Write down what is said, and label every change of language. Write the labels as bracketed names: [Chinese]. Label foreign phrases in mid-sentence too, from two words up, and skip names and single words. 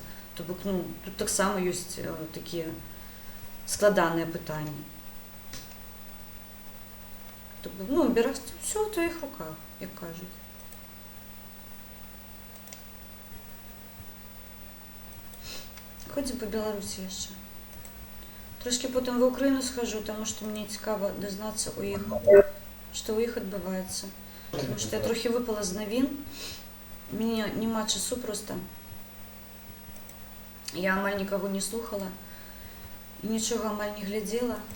[Belarusian] То бок, ну, тут таксама ёсць такія складаныя пытанні. То бок, ну, берагчы ўсё ў тваіх руках, як кажуць. [Ukrainian] походимо по Білорусі ще. Трошки потім в Україну схожу, тому що мені цікаво дізнатися у їх, що у їх відбувається. Тому що я трохи випала з новин. Мені нема часу просто. Я амаль нікого не слухала і нічого амаль не гляділа.